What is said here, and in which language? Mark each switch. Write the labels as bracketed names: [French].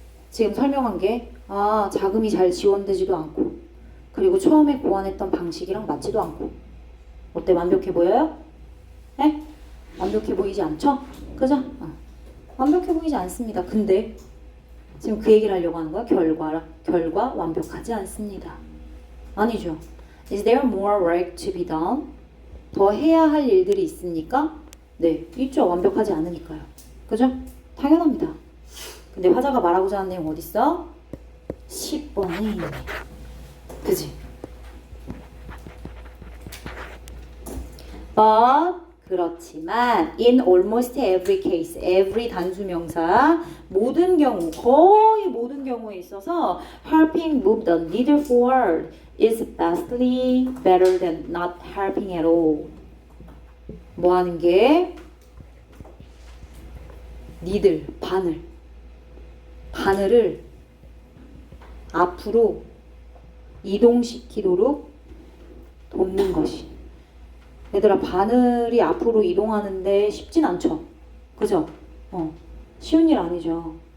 [Korean] 지금 설명한 게 자금이 잘 지원되지도 않고 그리고 처음에 고안했던 방식이랑 맞지도 않고 어때? 완벽해 보여요? 네? 완벽해 보이지 않죠? 그죠? 완벽해 보이지 않습니다. 근데 지금 그 얘기를 하려고 하는 거야. 결과 완벽하지 않습니다. 아니죠. [English] Is there more work to be done? [Korean] 더 해야 할 일들이 있습니까? 네, 있죠. 완벽하지 않으니까요. 그죠? 당연합니다. 근데 화자가 말하고자 하는 내용 어딨어? 10번이 그지? [English] But [Korean] 그렇지만 [English] in almost every case, every [Korean] 단수명사 모든 경우, 거의 모든 경우에 있어서 [English] helping move the needle forward is vastly better than not helping at all. [Korean] 뭐 하는 게? 니들, 바늘을 앞으로 이동시키도록 돕는 것이. 얘들아, 바늘이 앞으로 이동하는데 쉽진 않죠. 그죠? 쉬운 일 아니죠.